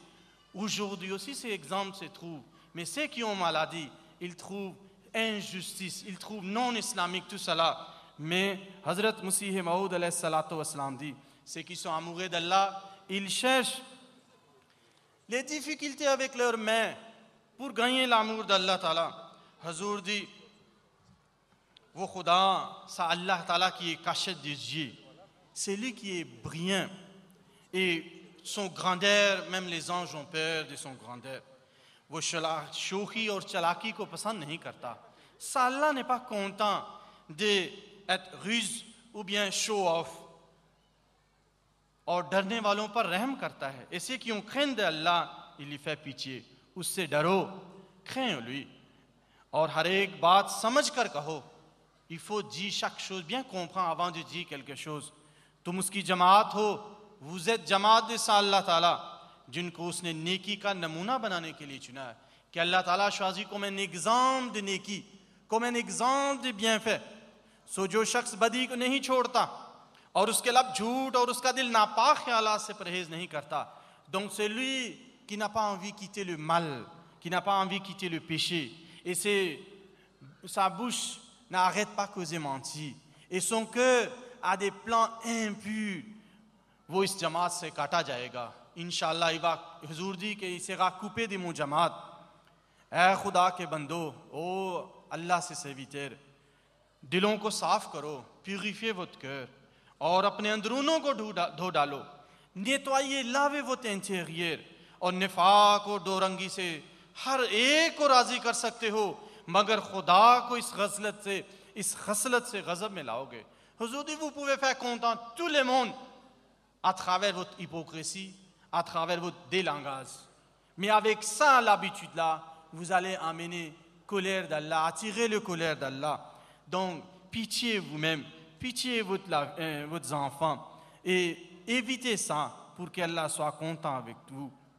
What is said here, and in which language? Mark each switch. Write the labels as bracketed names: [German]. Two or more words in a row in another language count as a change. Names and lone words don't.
[French] Aujourd'hui aussi, ces exemples se trouvent. Mais ceux qui ont maladie, ils trouvent injustice, ils trouvent non islamique, tout cela. Mais Hazrat Masih Maud [Arabic] عليه الصلاة والسلام [French] dit, ceux qui sont amoureux d'Allah, ils cherchent les difficultés avec leurs mains pour gagner l'amour d'Allah Ta'ala. Hazur dit, [Urdu] وہ خدا, [French] ça Allah Ta'ala qui est caché des yeux, c'est lui qui est brillant. Et son grandeur, même les anges ont peur de son grandeur. [Urdu] وہ شوخی اور چالاکی کو پسند نہیں کرتا. [French] Ça Allah n'est pas content d'être ruse ou bien show off. [Urdu] اور ڈرنے والوں پر رحم کرتا ہے. [French] ऐसे qui ont craint d'Allah, il lui fait pitié. [Urdu] اس سے ڈرو [French] crains lui. [Urdu] اور ہر ایک بات سمجھ کر کہو. [French] Il faut dire chaque chose, bien comprendre avant de dire quelque chose. [Urdu] تم اس کی جماعت ہو, [French] vous êtes जमात de ça Allah Ta'ala, [Urdu] جن کو اس نے نیکی کا نمونہ بنانے کے لیے چنا ہے. [French] कि Allah Ta'ala choisit comme un exemple de नेकी, comme un exemple de bienfait. [Urdu] سو جو شخص بدی کو نہیں چھوڑتا اور اس کے لب جھوٹ اور اس کا دل ناپاک خیالات سے پرہیز نہیں کرتا. [French] Donc celui qui n'a pas envie de quitter le mal, qui n'a pas envie de quitter le péché, et sa bouche n'arrête pas causer mentir, et son cœur a des plans impurs, [Urdu] وہ اس جماعت سے کاٹا جائے گا. [French] इंशाअल्लाह il va, हुजूर dit qu'il sera coupé de mon जमात. [Urdu] اے خدا کے بندو، او اللہ سے serviteur، دلوں کو صاف کرو, [French] purifiez votre cœur, [Urdu] اور اپنے اندرونوں کو دھو ڈالو. [French] nettoyez, lavez votre intérieur. [Urdu] اور نفاق اور دورنگی سے ہر ایک کو راضی کر سکتے ہو، مگر خدا کو اس خصلت سے غضب میں لاؤ گے. [French] हुजूर dit, vous pouvez faire content tout le monde à travers votre hypocrisie, à travers votre délangage. Mais avec ça, l'habitude-là, vous allez amener colère d'Allah, attirer le colère d'Allah. Donc, pitié vous-même, pitié vos enfants, et évitez ça pour qu'Allah soit content avec vous.